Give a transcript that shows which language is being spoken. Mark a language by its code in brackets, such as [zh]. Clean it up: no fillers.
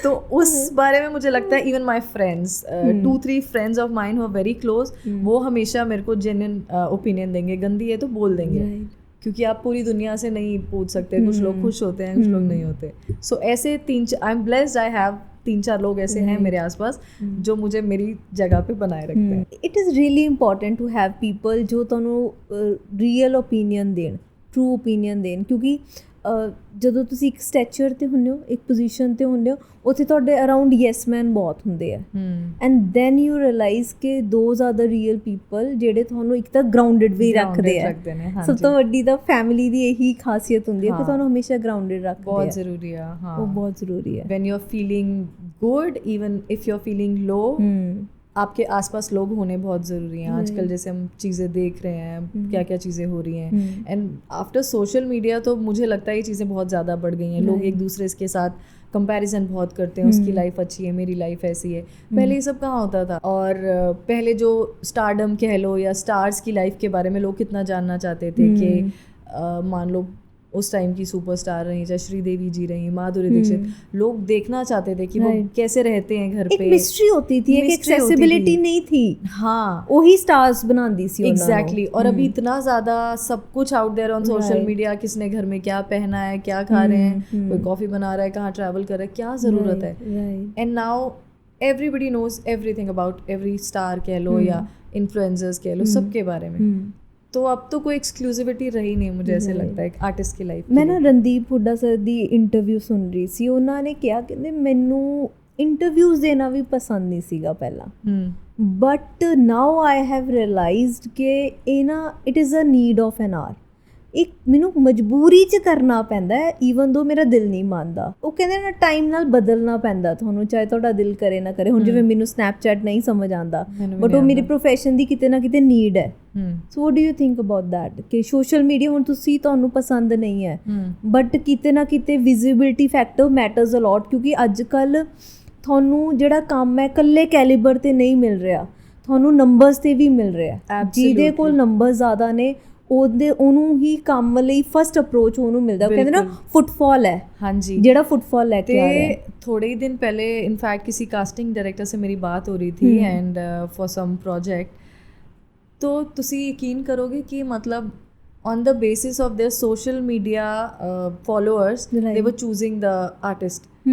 [hi] तो उस बारे में मुझे लगता है [en] even my friends, 2-3 friends of mine who are very close, [hi] वो हमेशा मेरे को जेन्युइन ओपिनियन देंगे, गंदी है तो बोल देंगे, क्योंकि आप पूरी दुनिया से नहीं पूछ सकते, कुछ लोग खुश होते हैं, कुछ लोग नहीं होते। सो ऐसे 3-4 [en] I am blessed, I have [hi] 3-4 लोग ऐसे हैं मेरे आसपास जो मुझे मेरी जगह पे बनाए रखते हैं। [en] it is really important to have people [pa] जो ਤੁਹਾਨੂੰ ਰੀਅਲ ਓਪੀਨੀਅਨ ਦੇਣ, ਟਰੂ ਓਪੀਨੀਅਨ ਦੇਣ, ਕਿਉਂਕਿ ਜਦੋਂ ਤੁਸੀਂ ਇੱਕ ਸਟੈਚਰ 'ਤੇ ਹੁੰਦੇ ਹੋ, ਇੱਕ ਪੋਜੀਸ਼ਨ 'ਤੇ ਹੁੰਦੇ ਹੋ, ਉੱਥੇ ਤੁਹਾਡੇ ਅਰਾਊਂਡ ਯੈਸ ਮੈਨ ਬਹੁਤ ਹੁੰਦੇ ਆ, [en] and then you realize [pa] ਕਿ [en] those are the real people [pa] ਜਿਹੜੇ ਤੁਹਾਨੂੰ ਇੱਕ ਤਾਂ ਗਰਾਊਂਡਡ ਵੀ ਰੱਖਦੇ ਆ। ਸਭ ਤੋਂ ਵੱਡੀ ਤਾਂ ਫੈਮਿਲੀ ਦੀ ਇਹੀ ਖਾਸੀਅਤ ਹੁੰਦੀ ਹੈ ਕਿ ਤੁਹਾਨੂੰ ਹਮੇਸ਼ਾ ਗਰਾਊਂਡਡ ਰੱਖਦੇ ਆ। ਬਹੁਤ ਜ਼ਰੂਰੀ ਆ। ਹਾਂ, ਉਹ ਬਹੁਤ ਜ਼ਰੂਰੀ ਹੈ। [en] when you are feeling good, even if you are feeling low, [hi] आपके आसपास लोग होने बहुत ज़रूरी हैं। आजकल जैसे हम चीज़ें देख रहे हैं, क्या क्या चीज़ें हो रही हैं, एंड आफ्टर सोशल मीडिया तो मुझे लगता है ये चीज़ें बहुत ज़्यादा बढ़ गई हैं। लोग एक दूसरे के साथ कंपैरिजन बहुत करते हैं, उसकी लाइफ अच्छी है, मेरी लाइफ ऐसी है। पहले ये सब कहाँ होता था? और पहले जो स्टारडम कह लो या स्टार्स की लाइफ के बारे में लोग कितना जानना चाहते थे कि मान लो उस टाइम की सुपरस्टार रही, चाहे श्रीदेवी जी रही, माधुरी दीक्षित, लोग देखना चाहते थे कि वो कैसे रहते हैं घर पे। एक मिस्ट्री होती थी, एक एक्सेसिबिलिटी नहीं थी। हाँ, वही स्टार्स बनाती थी। एग्जैक्टली। और अभी इतना ज़्यादा सब कुछ [en] out there on social media, [hi] किसने घर में क्या पहना है, क्या खा रहे हैं, कोई कॉफ़ी बना रहा है, कहाँ ट्रैवल कर रहा है, क्या ज़रूरत है। [en] and now everybody knows everything about every star [hi] कह लो या इन्फ्लुएंसर्स कह लो, सबके बारे में। तो अब तो कोई एक्सक्लूसिविटी रही नहीं, मुझे ऐसे लगता है, एक आर्टिस्ट की लाइफ। मैं ना रणदीप हुड्डा सर [pa] ਦੀ ਇੰਟਰਵਿਊ ਸੁਣ ਰਹੀ ਸੀ, ਉਹਨਾਂ ਨੇ ਕਿਹਾ, ਕਹਿੰਦੇ ਮੈਨੂੰ ਇੰਟਰਵਿਊਜ਼ ਦੇਣਾ ਵੀ ਪਸੰਦ ਨਹੀਂ ਸੀਗਾ ਪਹਿਲਾਂ, [en] but now I have realized [pa] ਕਿ ਇਹ ਨਾ [en] it is a need of an hour, [pa] ਇੱਕ ਮੈਨੂੰ ਮਜਬੂਰੀ 'ਚ ਕਰਨਾ ਪੈਂਦਾ ਹੈ, [en] even though [pa] ਮੇਰਾ ਦਿਲ ਨਹੀਂ ਮੰਨਦਾ। ਉਹ ਕਹਿੰਦੇ ਨਾ ਟਾਈਮ ਨਾਲ ਬਦਲਣਾ ਪੈਂਦਾ ਤੁਹਾਨੂੰ, ਚਾਹੇ ਤੁਹਾਡਾ ਦਿਲ ਕਰੇ ਨਾ ਕਰੇ। ਹੁਣ ਜਿਵੇਂ ਮੈਨੂੰ ਸਨੈਪਚੈਟ ਨਹੀਂ ਸਮਝ ਆਉਂਦਾ, ਬਟ ਉਹ ਮੇਰੀ ਪ੍ਰੋਫੈਸ਼ਨ ਦੀ ਕਿਤੇ ਨਾ ਕਿਤੇ ਨੀਡ ਹੈ। [en] so what do you think about that [pa] ਕਿ ਸੋਸ਼ਲ ਮੀਡੀਆ ਹੁਣ ਤੁਹਾਨੂੰ ਪਸੰਦ ਨਹੀਂ ਹੈ, ਬਟ ਕਿਤੇ ਨਾ ਕਿਤੇ [en] visibility factor matters a lot, [pa] ਕਿਉਂਕਿ ਅੱਜ ਕੱਲ੍ਹ ਤੁਹਾਨੂੰ ਜਿਹੜਾ ਕੰਮ ਹੈ ਇਕੱਲੇ ਕੈਲੀਬਰ 'ਤੇ ਨਹੀਂ ਮਿਲ ਰਿਹਾ, ਤੁਹਾਨੂੰ ਨੰਬਰਸ ਤੇ ਵੀ ਮਿਲ ਰਿਹਾ ਜਿਹਦੇ [en] Absolutely. [pa] ਕੋਲ ਨੰਬਰ ਜ਼ਿਆਦਾ ਨੇ ਉਹਨੂੰ ਹੀ ਕੰਮ ਲਈ ਫਸਟ ਅਪਰੋਚ ਉਹਨੂੰ ਮਿਲਦਾ। ਉਹ ਕਹਿੰਦੇ ਨਾ ਫੁੱਟਫਾਲ ਹੈ, ਹਾਂਜੀ, ਜਿਹੜਾ ਫੁੱਟਫਾਲ ਲੈ ਕੇ ਆ ਰਿਹਾ ਹੈ। [hi] थोड़े ही दिन पहले इनफैक्ट किसी कास्टिंग डायरेक्टर से मेरी बात हो रही थी [en] and for some project, [pa] तो तुसी यकीन करोगे [hi] कि मतलब [en] on the basis of their social media followers they were choosing the artist।